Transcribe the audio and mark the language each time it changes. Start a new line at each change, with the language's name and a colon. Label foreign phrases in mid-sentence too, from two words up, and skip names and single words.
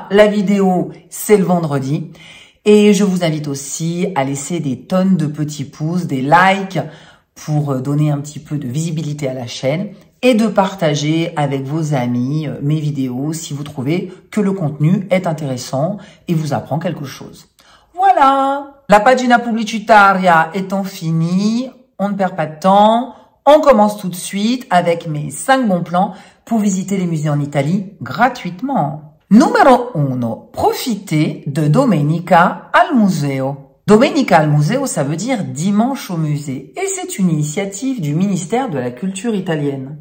French: La vidéo, c'est le vendredi. Et je vous invite aussi à laisser des tonnes de petits pouces, des likes pour donner un petit peu de visibilité à la chaîne et de partager avec vos amis mes vidéos si vous trouvez que le contenu est intéressant et vous apprend quelque chose. Voilà,
Italian: la pagina pubblicitaria
French: étant finie, on ne perd pas de temps, on commence tout de suite avec mes 5 bons plans pour visiter les musées en Italie gratuitement. Numéro 1, profitez de Domenica al Museo. Domenica al Museo, ça veut dire dimanche au musée et c'est une initiative du ministère de la Culture italienne.